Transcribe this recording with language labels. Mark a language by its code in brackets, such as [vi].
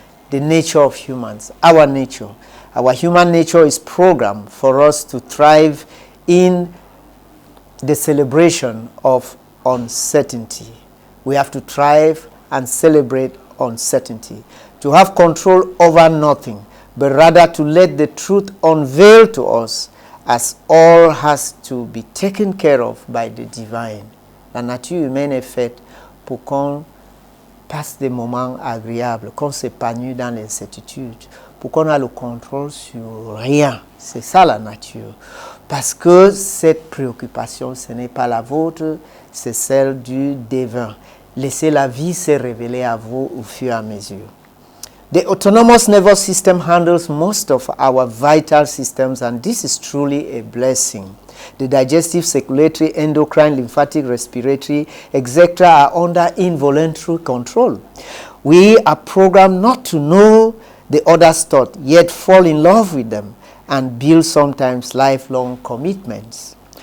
[en] The nature of humans, our nature. Our human nature is programmed for us to thrive in the celebration of uncertainty. We have to thrive and celebrate uncertainty, to have control over nothing, but rather to let the truth unveil to us, as all has to be taken care of by the divine. [fr] La nature humaine est faite pour qu'on passe des moments agréables, qu'on s'épanouit dans l'incertitude, pour qu'on ait le contrôle sur rien. C'est ça la nature. Parce que cette préoccupation, ce n'est pas la vôtre, c'est celle du divin. Laissez la vie se révéler à vous au fur et à mesure. [en] The autonomous nervous system handles most of our vital systems, and this is truly a blessing. The digestive, circulatory, endocrine, lymphatic, respiratory, etc. are under involuntary control. We are programmed not to know the other's thought, yet fall in love with them and build sometimes lifelong commitments.